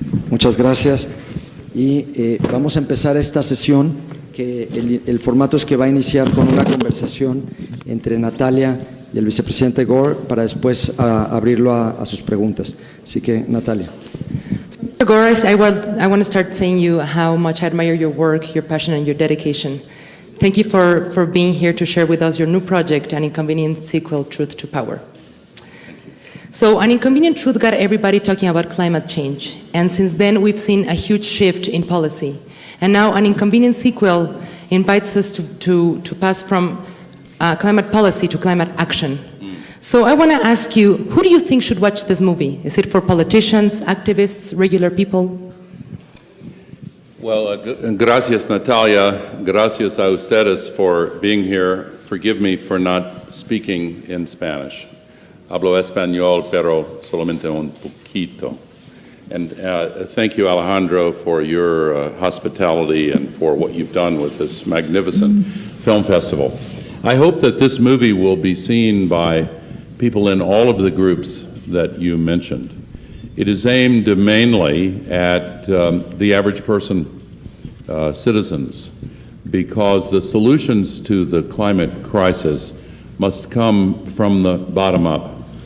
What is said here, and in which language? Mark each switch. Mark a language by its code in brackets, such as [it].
[es] Muchas gracias. Y vamos a empezar esta sesión, que el formato es que va a iniciar con una conversación entre Natalia y el vicepresidente Gore para después abrirlo a sus preguntas. Así que, Natalia. [en] Mr. Gore, I want to start saying you how much I admire your work, your passion, and your dedication. Thank you for being here to share with us your new project, An Inconvenient sequel, Truth to Power. So An Inconvenient Truth got everybody talking about climate change, and since then we've seen a huge shift in policy. And now An Inconvenient sequel invites us to pass from climate policy to climate action. So I want to ask you, who do you think should watch this movie? Is it for politicians, activists, regular people? Well, gracias, Natalia. [es] Gracias a ustedes [en] for being here. Forgive me for not speaking in Spanish. [es] Hablo español, pero solamente un poquito. [en] And thank you, Alejandro, for your hospitality and for what you've done with this magnificent film festival. I hope that this movie will be seen by people in all of the groups that you mentioned. It is aimed mainly at the average person, citizens, because the solutions to the climate crisis must come from the bottom up.